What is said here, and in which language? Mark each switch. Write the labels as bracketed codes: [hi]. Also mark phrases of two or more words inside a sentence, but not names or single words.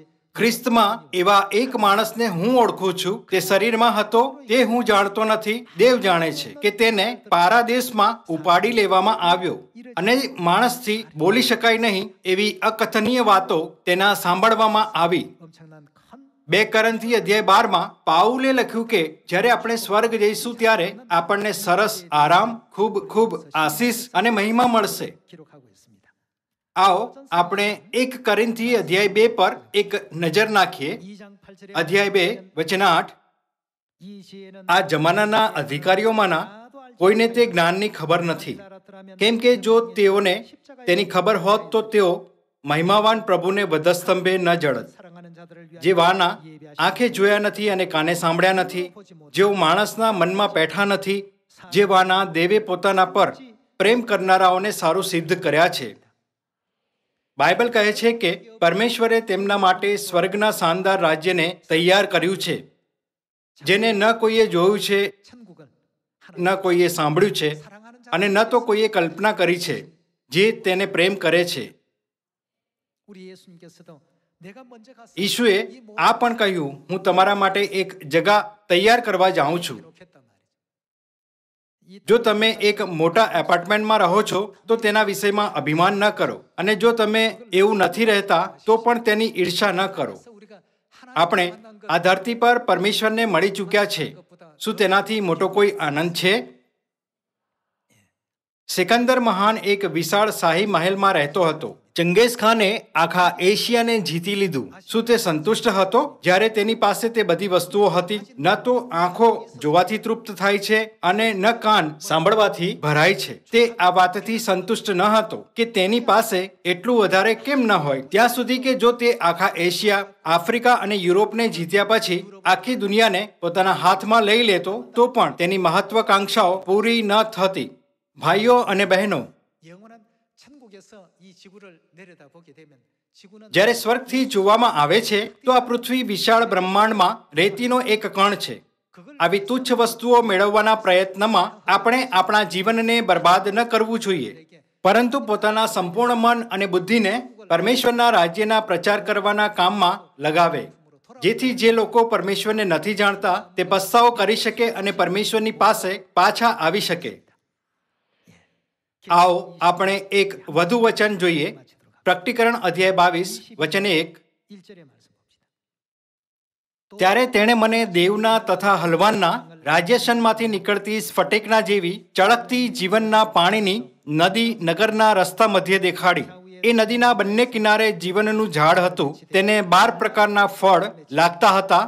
[gu] ખ્રિસ્તમાં એવા એક માણસને હું ઓળખું છું, તે શરીરમાં હતો તે હું જાણતો નથી, દેવ જાણે છે કે તેને પારાદેશમાં ઉપાડી લેવામાં આવ્યો અને માણસથી બોલી શકાય નહીં એવી અકથનીય વાતો તેના સાંભળવામાં આવી. [ko] 엄청난 큰 [gu] 2 કોરિન્થી અધ્યાય 12 પાઉલે લખ્યું કે જ્યારે આપણે સ્વર્ગ જઈશું ત્યારે આપણને સરસ આરામ, ખૂબ ખૂબ આશીષ અને મહિમા મળશે. [ko] 기록하고 있습니다. [gu] આવો આપણે 1 કોરિન્થી અધ્યાય 2 પર એક નજર નાખીએ. [ko] 2장 8절에 [gu] અધ્યાય 2 વચન 8. [ko] 이 시에는 [gu] આ જમાનાના અધિકારીઓમાંના કોઈને તે જ્ઞાનની ખબર નથી, કેમ કે જો તેઓને તેની ખબર હોત તો તેઓ મહિમાવાન પ્રભુને વધસ્તંભે ન જડત, [ko] 사랑하는 자들을 위하여 [gu] જે વાના આંખે જોયા નથી અને કાને સાંભળ્યા નથી, જેઓ માણસના મનમાં બેઠા નથી, જે વાના દેવે પોતાના પર પ્રેમ કરનારાઓને સારું સિદ્ધ કર્યા છે. બાઇબલ કહે છે કે પરમેશ્વરે તેમના માટે સ્વર્ગના શાનદાર રાજ્યને તૈયાર કર્યું છે, જેને ન કોઈએ જોયું છે, [ko] 천국은 [gu] ન કોઈએ સાંભળ્યું છે અને ન તો કોઈએ કલ્પના કરી છે, જે તેને પ્રેમ કરે છે. [ko] 우리 예수님께서도 내가 먼저 가서 [gu] ઈશુએ આ પણ કહ્યું, હું તમારા માટે એક જગા તૈયાર કરવા જાઉં છું. [ko] 기록했단 말이죠. [gu] જો તમે એક મોટા એપાર્ટમેન્ટમાં રહો છો તો તેના વિષયમાં અભિમાન ન કરો, અને જો તમે એવું નથી રહેતા તો પણ તેની ઈર્ષા ન કરો. [ko] 그래서 우리가 [gu] આપણે આ ધરતી પર પરમેશ્વરને મળી ચૂક્યા છે. શું તેનાથી મોટો કોઈ આનંદ છે? સિકંદર મહાન એક વિશાળ શાહી મહેલમાં રહેતો હતો. ચંગેઝ ખાને આખા એશિયાને જીતી લીધું. શું તે સંતુષ્ટ હતો જ્યારે તેની પાસે તે બધી વસ્તુઓ હતી? ન તો આંખો જોવાથી તૃપ્ત થાય છે અને ન કાન સાંભળવાથી ભરાય છે. તે આ વાતથી સંતુષ્ટ ન હતો કે તેની પાસે એટલું વધારે કેમ ન હોય, ત્યાં સુધી કે જો તે આખા એશિયા, આફ્રિકા અને યુરોપને જીત્યા પછી આખી દુનિયાને પોતાના હાથમાં લઈ લેતો તો પણ તેની મહત્વાકાંક્ષાઓ પૂરી ન થતી. ભાઈઓ અને બહેનો, [ko] 영원한 천국에서 이 지구를 내려다보게 되면 지구는 [gu] જ્યારે સ્વર્ગથી જોવામાં આવે છે તો આ પૃથ્વી વિશાળ બ્રહ્માંડમાં રેતીનો એક કણ છે. આવી તુચ્છ વસ્તુઓ મેળવવાના પ્રયત્નમાં આપણે આપણા જીવનને બરબાદ ન કરવું જોઈએ, પરંતુ પોતાના સંપૂર્ણ મન અને બુદ્ધિને પરમેશ્વરના રાજ્યના પ્રચાર કરવાના કામમાં લગાવે, જેથી જે લોકો પરમેશ્વરને નથી જાણતા તે પસ્તાવો કરી શકે અને પરમેશ્વરની પાસે પાછા આવી શકે. આવો આપણે એક વધુ વચન જોઈએ. પ્રકટીકરણ અધ્યાય 22 વચન 1. [ko] 1절의 말씀 봅시다. [gu] ત્યારે તેણે મને દેવના તથા હલવાનના રાજ્યશનમાંથી નીકળતી સ્ફટિકના જેવી ચળકતી જીવનના પાણીની નદી નગરના રસ્તા મધ્યે દેખાડી. એ નદીના બંને કિનારે જીવનનું ઝાડ હતું. તેને 12 પ્રકારના ફળ લાગતા હતા.